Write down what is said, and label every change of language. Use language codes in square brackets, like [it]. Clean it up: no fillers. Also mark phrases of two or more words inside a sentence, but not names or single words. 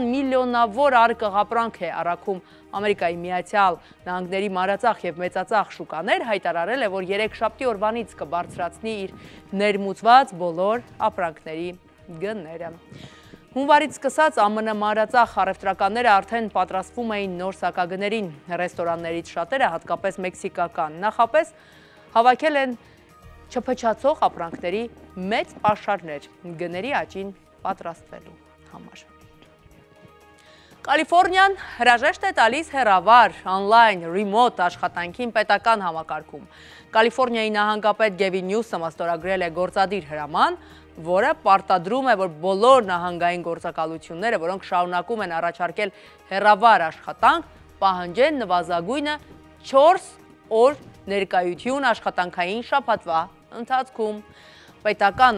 [hy] միլիոնավոր արկղապրանք է առաքում Ամերիկայի Միացյալ Նահանգների մանրածախ եւ մեծածախ շուկաներ, հայտարարել է, որ երեքշաբթի օրվանից կբարձրացնի իր ներմուծված բոլոր ապրանքների գները։ Հունվարից սկսած ԱՄՆ մանրածախ առևտրականները արդեն պատրաստվում էին նոր սակագներին։ Ռեստորաններից շատերը, հատկապես մեքսիկական, նախապես հավաքել են չփչացող ապրանքների մեծ պաշարներ գների աճին պատրաստվելու համար։ Կալիֆորնիան հրաժեշտ է տալիս հեռավար, [en] on-line, remote [hy] աշխատանքին պետական համակարգում։ Կալիֆորնիայի նահանգապետ Գևին Նյուսոմը ստորագրել է գործադիր հրաման, որը պարտադրում է, որ բոլոր նահանգային գործակալությունները, որոնք շարունակում են առաջարկել հեռավար աշխատանք, պահանջեն նվազագույնը 4 օր ներկայություն աշխատանքային շաբաթվա ընթացքում։ Պետական